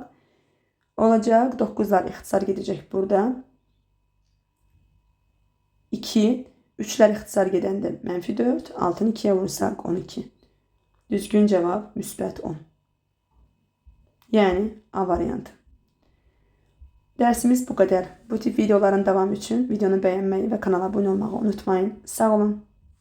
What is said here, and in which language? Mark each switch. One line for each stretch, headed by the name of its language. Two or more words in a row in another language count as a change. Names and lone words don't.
Azerbaijani: Olacaq 9'lar ixtisar gedəcək burada. 2, 3'lər ixtisar gedəndə mənfi 4, 6'nı 2'yə vursaq 12. Düzgün cevap müsbət 10. Yani A variantı.
Turkish: Dersimiz bu kadar. Bu tip videoların devamı için videonu beğenmeyi ve kanala abone olmayı unutmayın. Sağ olun.